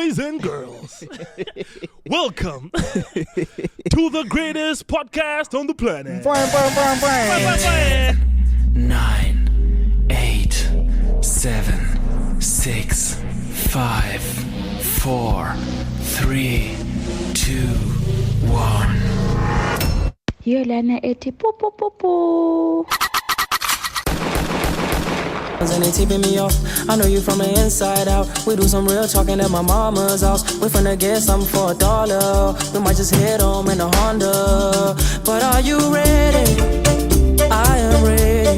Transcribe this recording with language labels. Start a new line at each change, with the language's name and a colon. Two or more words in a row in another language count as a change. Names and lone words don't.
English: welcome to the greatest podcast on the planet. 9, 8, 7, 6, 5, 4, 3, 2, 1. Hiyo lana eti po po po po. And they tipping me off. I know you from the inside out. We do some real talking at my mama's house. We finna get something for $1. We might just head home in a Honda. But are you ready? I am ready.